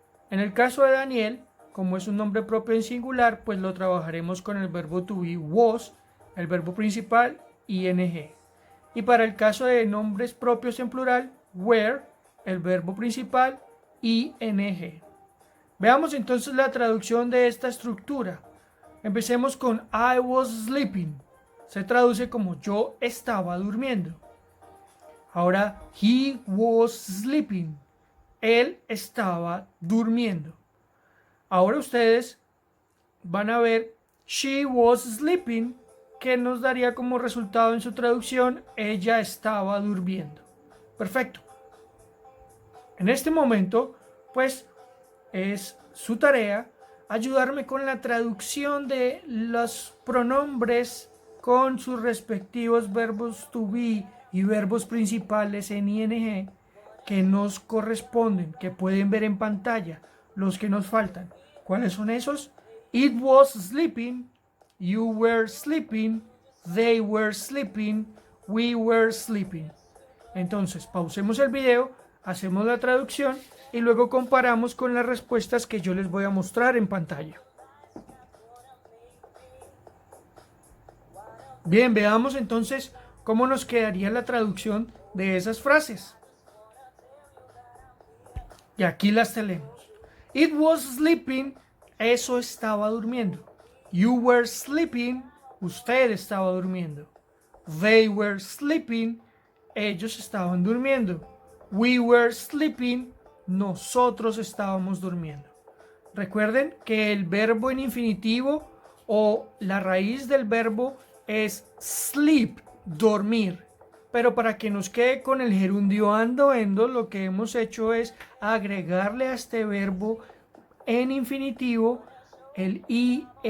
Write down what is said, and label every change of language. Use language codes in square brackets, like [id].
[es] En el caso de Daniel, como es un nombre propio en singular, pues lo trabajaremos con el verbo to be was, el verbo principal ing. Y para el caso de nombres propios en plural, were, el verbo principal ing. Veamos entonces la traducción de esta estructura. Empecemos con [en] I was sleeping. [es] Se traduce como yo estaba durmiendo. Ahora, [en] he was sleeping. [es] Él estaba durmiendo. Ahora ustedes van a ver [en] she was sleeping, [es] que nos daría como resultado en su traducción ella estaba durmiendo. Perfecto. En este momento, pues es su tarea ayudarme con la traducción de los pronombres con sus respectivos verbos to be y verbos principales en ing que nos corresponden, que pueden ver en pantalla, los que nos faltan. ¿Cuáles son esos? [en] It was sleeping, you were sleeping, they were sleeping, we were sleeping. [es] Entonces, pausemos el video, hacemos la traducción y luego comparamos con las respuestas que yo les voy a mostrar en pantalla. Bien, veamos entonces cómo nos quedaría la traducción de esas frases. Y aquí las tenemos. [en] It was sleeping, [es] eso estaba durmiendo. [en] You were sleeping, [es] usted estaba durmiendo. [en] They were sleeping, [es] ellos estaban durmiendo. [en] We were sleeping, [es] nosotros estábamos durmiendo. Recuerden que el verbo en infinitivo o la raíz del verbo es sleep, dormir. Pero para que nos quede con el gerundio ando, endo, lo que hemos hecho es agregarle a este verbo en infinitivo el ing.